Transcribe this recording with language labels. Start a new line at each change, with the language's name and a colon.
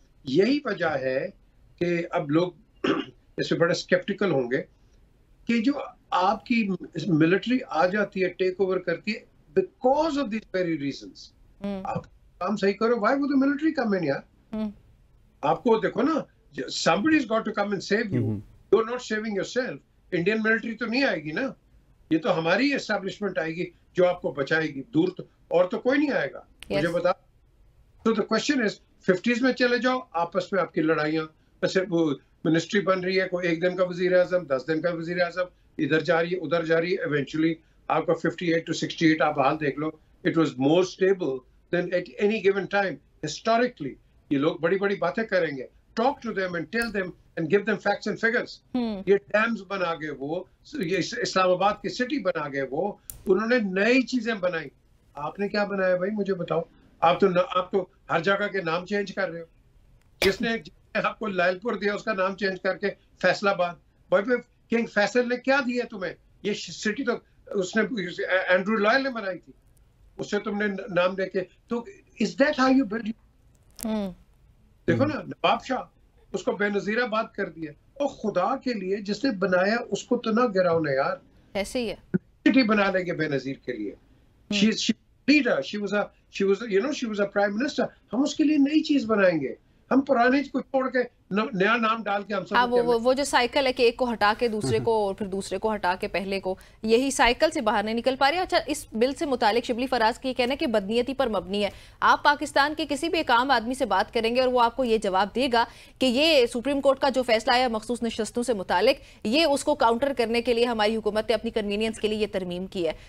Hindi: यही वजह है कि अब लोग इससे बड़े स्केप्टिकल होंगे कि जो आपकी मिलिट्री आ जाती है, टेक ओवर करती है,
English: Because of this very reasons.
Hindi: आप काम सही करो,
English: Why would the military come in यार?
Hindi: आपको देखो ना,
English: somebody's got to come and save you. You're not saving yourself.
Hindi: Indian military तो नहीं आएगी ना, ये तो हमारी एस्टैब्लिशमेंट आएगी जो आपको बचाएगी। दूर तो और तो कोई नहीं आएगा। मुझे बता। तो
English: the question is
Hindi: 50s में चले जाओ, आपस में आपकी लड़ाइयाँ, वो मिनिस्ट्री बन रही है, कोई एक दिन का वजीर आजम, 10 दिन का वजीर आजम, इधर जा रही है उधर जा रही है, इवेंचुअली आपका 58 to 68 आप हाल देख लो।
English: It was more stable than at any given time historically.
Hindi: ये लोग बड़ी बड़ी बातें करेंगे,
English: talk to them and tell them and give them facts and figures.
Hindi: ये डैम्स बना गए वो, ये इस्लामाबाद की सिटी बना गए वो, उन्होंने नई चीजें बनाई। आपने क्या बनाया भाई मुझे बताओ? आप तो हर जगह के नाम चेंज कर रहे हो। जिसने आपको लालपुर दिया उसका नाम चेंज करके फैसलाबाद। भाई किंग फैसल ने क्या दिया तुम्हें? ये सिटी तो उसने एंड्रू लॉयल ने बनाई थी, उससे तुमने नाम देके। तो
English: Is that how you build?
Hindi: देखो ना, नवाब शाह उसको बेनजीराबाद कर दिया। और खुदा के लिए जिसने बनाया उसको तो ना गिराओ ना यार। ऐसे ही है। सिटी बना लेंगे बेनजीर के लिए।
English: She leader, she was a prime minister.
Hindi: हम उसके लिए नई चीज बनाएंगे। हम पुराने को छोड़ के नया नाम डाल के हम सब। हाँ, वो जो साइकिल है कि एक को हटा के दूसरे को और फिर दूसरे को हटा के पहले को, यही साइकिल से बाहर नहीं निकल पा रही। अच्छा, इस बिल से मुतालिक शिबली फराज की कहना है कि बदनीयती पर मबनी है। आप पाकिस्तान के किसी भी एक आम आदमी से बात करेंगे और वो आपको ये जवाब देगा कि ये सुप्रीम कोर्ट का जो फैसला है मखसूस नशस्तों से मुतालिक, ये उसको काउंटर करने के लिए हमारी हुकूमत ने अपनी कन्वीनियंस के लिए ये तरमीम की है।